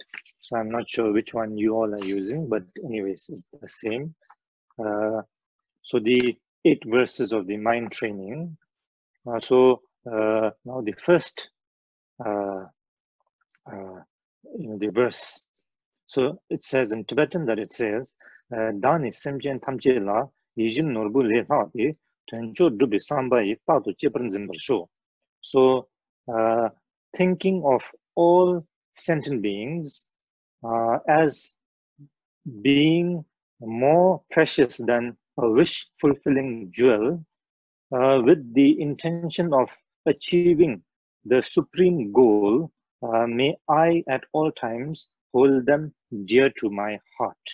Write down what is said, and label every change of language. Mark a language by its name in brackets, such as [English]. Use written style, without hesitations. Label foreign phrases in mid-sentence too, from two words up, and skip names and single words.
[English] So I'm not sure which one you all are using, but anyways, it's the same. So the 8 verses of the mind training. So now the first, the verse. So it says in Tibetan that it says, [Tibetan] "བདག་ནི་སེམས་ཅན་ཐམས་ཅད་ལ། ཡིད་བཞིན་ནོར་བུ་ལས་ལྷག་པའི། དོན་མཆོག་སྒྲུབ་པའི་བསམ་པ་ཡིས། རྟག་ཏུ་གཅེས་པར་འཛིན་པར་ཤོག." [English] So thinking of all sentient beings as being more precious than a wish-fulfilling jewel, with the intention of achieving the supreme goal, may I at all times hold them dear to my heart.